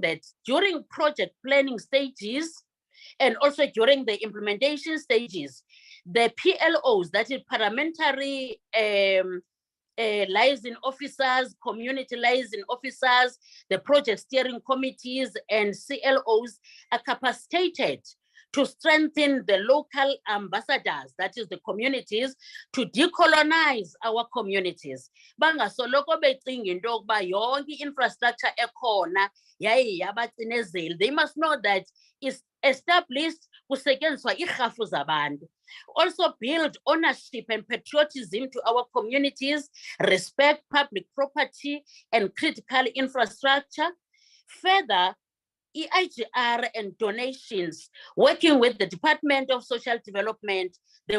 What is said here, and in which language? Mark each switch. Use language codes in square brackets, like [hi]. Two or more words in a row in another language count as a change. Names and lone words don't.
[en] that during project planning stages and also during the implementation stages, the PLOs, that is parliamentary liaison officers, community liaison officers, the project steering committees and CLOs are capacitated to strengthen the local ambassadors, that is the communities, to decolonize our communities. [xh] Bangasoloko becinga into yokuba yonke infrastructure ekhona yaye yabacinezeli. [en] They must know that it's established [xh] kusetyenziswa irhafu zabantu. [en] Also build ownership and patriotism to our communities, respect public property and critical infrastructure. Further, EIGR and donations, working with the Department of Social Development, the